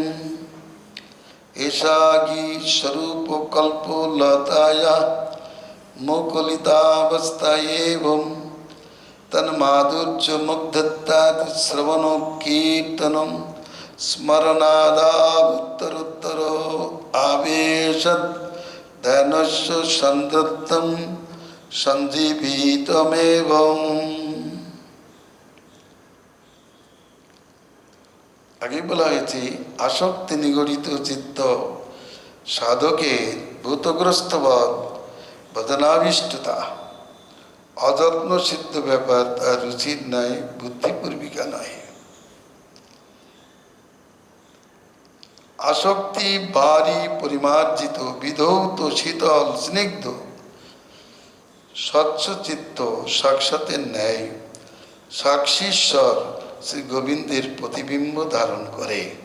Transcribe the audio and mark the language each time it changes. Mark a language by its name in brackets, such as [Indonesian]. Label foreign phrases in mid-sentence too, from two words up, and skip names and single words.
[Sanskrit] एषा गीतस्वरूपकल्पलताया मुकुलितावस्था एवं तन्माधुर्यमुग्धत्वात् श्रवणकीर्तनं स्मरणादावुत्तरोत्तर आवेशत् ध्यानस्य संदत्तं संजीवितमेवं। [Bangla] आगे বলা হয়েছে আসক্তি নিগড়িত চিত্ত সাধকের ভূতগ্রস্ত বধ, ভজনাবিষ্টতা অযত্ন সিদ্ধ ব্যাপার, তার রুচির নয় বুদ্ধিপূর্বিকা নয়। আসক্তি ভারী পরিমার্জিত বিধৌত শীতল স্নিগ্ধ স্বচ্ছ চিত্ত সাক্ষাতের ন্যায় সাক্ষীশ্বর শ্রী গোবিন্দের প্রতিবিম্ব ধারণ করে।